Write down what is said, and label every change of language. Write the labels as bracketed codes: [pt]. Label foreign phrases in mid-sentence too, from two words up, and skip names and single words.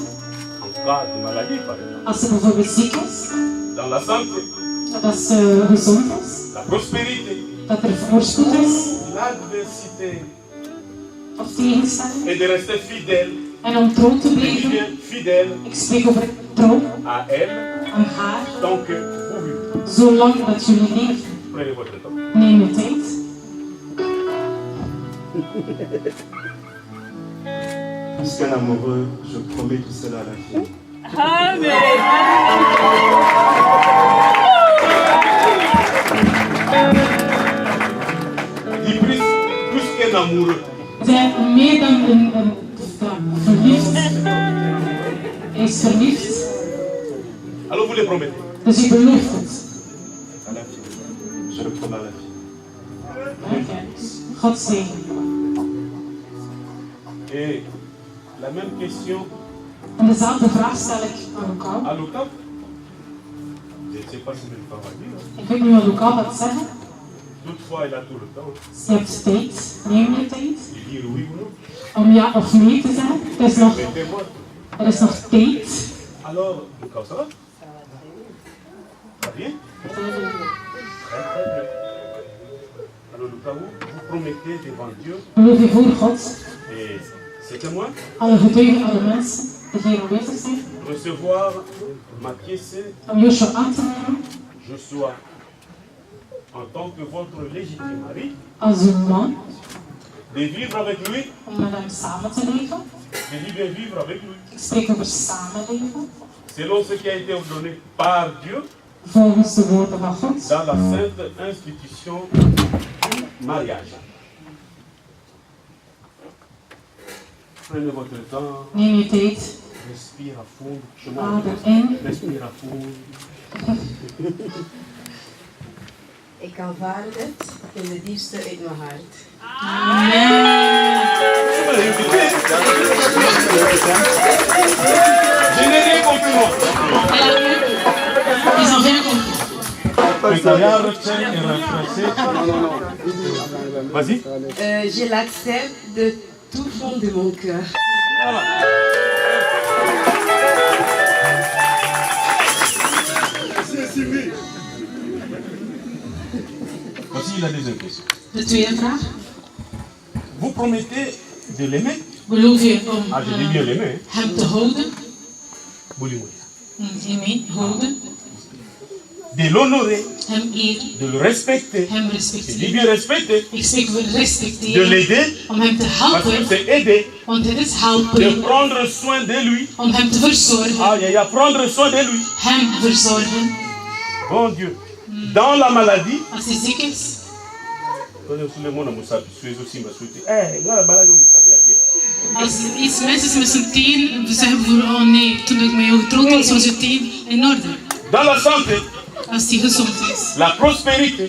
[fr] en cas de maladie, par exemple. [nl] Als ze bijvoorbeeld ziek is, [fr] Dans la santé, [nl] dat ze gezond is, [fr] la prospérité, [nl] dat er voorspoed is [fr] l'adversité [nl] of tegenstelling. [fr] et de rester fidèle. [nl] En om trouw te [fr] Je dis [nl] blijven, [fr] bien fidèle [nl] ik spreek over trouw [fr] à elle [nl] aan haar, [fr] tant que vous vivez. [nl] zolang dat jullie leven. [fr] Prenez votre temps. [nl] Neem je tijd. [fr] Plus qu'un amoureux, je promets tout cela à la fille. Dis plus qu'un amoureux. [nl] Zij meer dan een verliefd. Hij is verliefd, [fr] Alors vous les promettez. [nl] dus je belooft het. [fr] À la fille. Je le promets à la fille. [nl] Oké. God zegen. [fr] Et la même question [nl] En dezelfde vraag stel ik aan Luca. [fr] à Lucas. Je ne sais pas si je vais pas dire. [nl] Ik weet niet wat Luca gaat zeggen. [fr] Toutefois, il a tout le temps. [nl] Je hebt tijd. Neem je tijd. [fr] Il dit oui ou non. [nl] Om ja of nee te zeggen. [fr] Mettez-moi. [nl] Er is nog tijd. [fr] Alors, Lucas, ça va? Ça va bien? Très bien. Alors, Lucas, vous promettez devant Dieu [nl] Beloof je voor God, [fr] et ses témoins [nl] alle getuigen, alle mensen die hier aanwezig zijn, [fr] recevoir ma pièce, [nl] om Joshua aan te nemen [fr] Joshua, en tant que votre légitime mari, [nl] als uw man, [fr] de vivre avec lui, [nl] om met hem samen te leven. [fr] je dis bien vivre avec lui, [nl] Ik spreek over samenleven, [fr] selon ce qui a été ordonné par Dieu [nl] volgens de woorden van God, [fr] dans la sainte institution du mariage. Prenez votre temps, [nl] neem je tijd, [fr] respire à fond, [nl] adem in. [fr] respire à fond. [nl] Ik aanvaard het in de diepste uit mijn hart. [fr] Je n'ai rien compris, moi. Ils ont rien compris. Vas-y. Je l'accepte de tout fond de mon cœur. Voici la deuxième question. [nl] De tweede vraag. [fr] Vous promettez de l'aimer? [nl] Beloof je om [fr] Ah, je dis bien l'aimer. [nl] hem te houden, [fr] Hein? [nl] houden, [fr] De l'honorer, [nl] hem eren, [fr] de le respecter. [nl] hem [fr] Je dis [nl] respecteren. [fr] bien respecter. [nl] Ik spreek over [fr] De [nl] respecteren, [fr] l'aider, [nl] om hem te [fr] parce que [nl] helpen, [fr] c'est aider. [nl] want het is [fr] De [nl] helpen, [fr] prendre soin de lui. [nl] om hem te verzorgen, [fr] Ah, il y a prendre soin de lui. [nl] hem verzorgen. [fr] Bon Dieu. Dans la maladie, [nl] Als hij ziek is, als iets mis is met zijn teen, we zeggen voor, oh nee, toen ik met jou getrouwd was, was je teen in orde. [fr] dans la santé, [nl] Als hij gezond is, [fr] la prospérité,